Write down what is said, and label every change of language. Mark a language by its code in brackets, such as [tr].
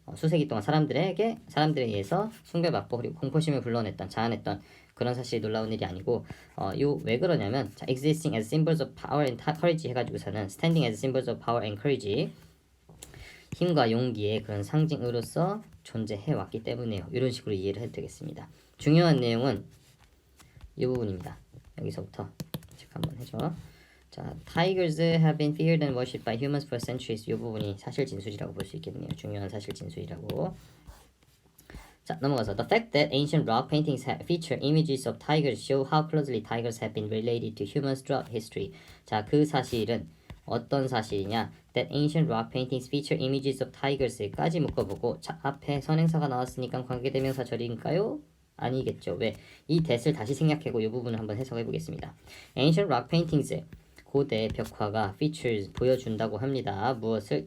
[ko] 수세기 동안 사람들에 의해서 숭배받고 그리고 공포심을 불러냈던 자아냈던 그런 사실이 놀라운 일이 아니고 왜 그러냐면 자, [en] existing as symbols of power and courage [ko] 해가지고서는 [en] standing as symbols of power and courage [ko] 힘과 용기의 그런 상징으로서 존재해왔기 때문에요. 이런 식으로 이해를 해도 되겠습니다. 중요한 내용은 이 부분입니다. 여기서부터 체크 한번 해줘. 자, [en] tigers have been feared and worshipped by humans for centuries. [ko] 이 부분이 사실 진술이라고 볼 수 있겠네요. 중요한 사실 진술이라고. 자, [en] 넘어가서 the fact that ancient rock paintings feature images of tigers show how closely tigers have been related to humans throughout history. [ko] 자, 그 사실은 어떤 사실이냐? [en] That ancient rock paintings feature images of tigers [ko] 까지 묶어보고 자, 앞에 선행사가 나왔으니까 관계대명사 절인가요? 아니겠죠. 왜? 이 that을 다시 생략하고 이 부분을 한번 해석해 보겠습니다. [en] Ancient rock paintings [ko] 고대 벽화가 features 보여준다고 합니다. 무엇을?